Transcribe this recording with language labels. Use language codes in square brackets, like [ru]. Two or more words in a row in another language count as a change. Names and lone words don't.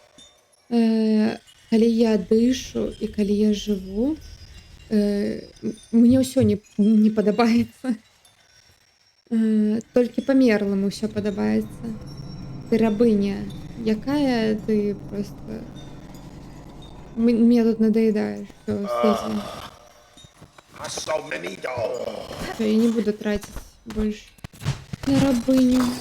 [be] Калі я дышу і калі я жыву, мне ўсё не падабаецца. Толькі памерламу ўсё падабаецца. Ты рабыня. Якая ты просто... [ru] Мне тут надоедаешь. Всё, стыдно. [en] So many dogs. [ru] Всё, я не буду тратить больше на рабыню.